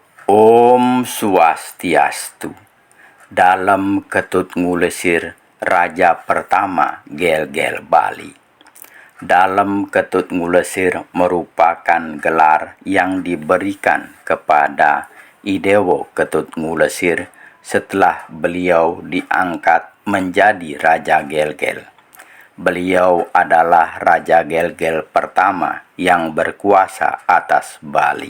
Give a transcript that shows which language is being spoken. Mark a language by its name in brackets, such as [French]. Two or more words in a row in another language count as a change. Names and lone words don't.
[Balinese] Om Swastiastu. [Indonesian] Dalam Ketut Ngulesir Raja Pertama Gel-Gel Bali. Dalam Ketut Ngulesir merupakan gelar yang diberikan kepada Idewo Ketut Ngulesir setelah beliau diangkat menjadi Raja Gel-Gel. Beliau adalah Raja Gel-Gel pertama yang berkuasa atas Bali.